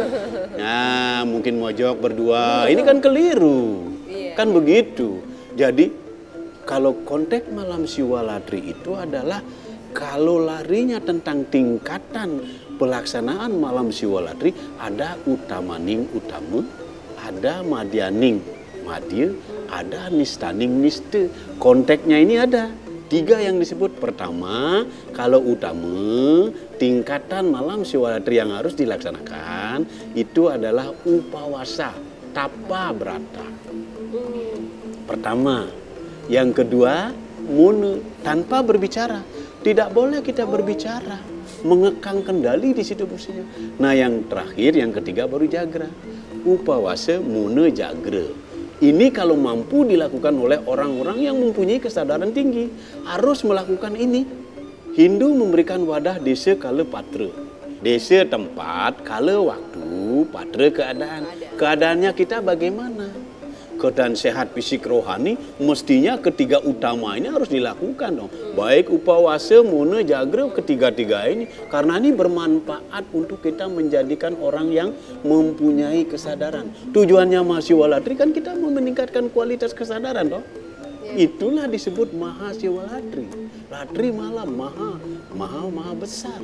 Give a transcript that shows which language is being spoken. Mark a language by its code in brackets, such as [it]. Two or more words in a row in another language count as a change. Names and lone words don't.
[id] Nah, mungkin mojok berdua. Ini kan keliru. Kan begitu. Jadi kalau konteks malam Siwalatri itu adalah kalau larinya tentang tingkatan pelaksanaan malam Siwalatri, ada [ban] utamaning utama, [id] ada [ban] madyaning madya, [id] ada [ban] nistaning niste. [id] Konteksnya ini ada 3 yang disebut. Pertama, kalau utama tingkatan malam Siwalatri yang harus dilaksanakan itu adalah upawasa, tapa brata. Pertama. Yang kedua, muna, tanpa berbicara. Tidak boleh kita berbicara, mengekang kendali di situ mestinya. Nah, yang terakhir, yang ketiga baru jagra. Upawasa, muna, jagra. Ini kalau mampu dilakukan oleh orang-orang yang mempunyai kesadaran tinggi, harus melakukan ini. Hindu memberikan wadah desa kala patra. Desa tempat, kala waktu, patra keadaan. Keadaannya kita bagaimana? Keadaan sehat fisik rohani, mestinya ketiga utama ini harus dilakukan dong. Baik upawasa, muna, jagra, ketiga-tiga ini. Karena ini bermanfaat untuk kita menjadikan orang yang mempunyai kesadaran. Tujuannya Mahasiwalatri kan kita mau meningkatkan kualitas kesadaran dong. Itulah disebut Mahasiwalatri. Latri malam, maha besar.